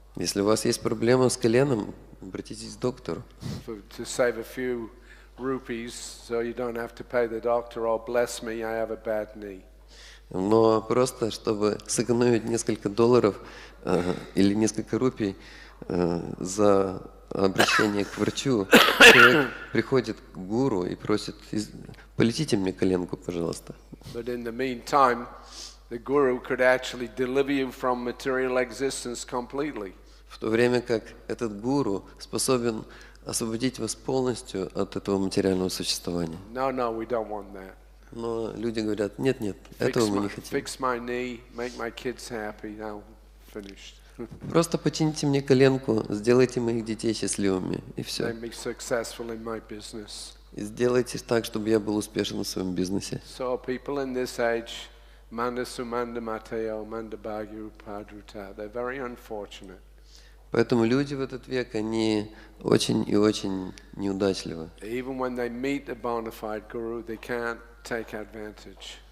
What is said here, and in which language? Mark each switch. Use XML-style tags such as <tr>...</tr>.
<ru>Если у вас есть проблема с коленом, обратитесь к доктору.</ru> <en>To save a few rupees so you don't have to pay the doctor, oh bless me, I have a bad knee.</en> <ru>Но просто, чтобы сэкономить несколько долларов или несколько рупий за обращение к врачу, человек приходит к гуру и просит: полечите мне коленку, пожалуйста.</ru> <en>But in the meantime, the guru could actually deliver you from material existence completely.</en> <ru>В то время как этот гуру способен освободить вас полностью от этого материального существования.</ru> <en>No, we don't want that.</en> <ru>Но люди говорят: нет, этого мы не хотим.</ru> <en>Fix my knee, make my kids happy, now finished.</en> <ru>Просто почините мне коленку, сделайте моих детей счастливыми, и все.</ru> <en>Make me successful in my business.</en> <ru>И сделайте так, чтобы я был успешен в своем бизнесе.</ru> <en>So people in this age,</en> <sa>Manda Sumanda Mateo, Manda Bhagyu Padruta,</sa> <en>they're very unfortunate.</en> <ru>Поэтому люди в этот век, они очень и очень неудачливы.</ru> <en>Even when they meet a bona fide guru, they can't take advantage.</en>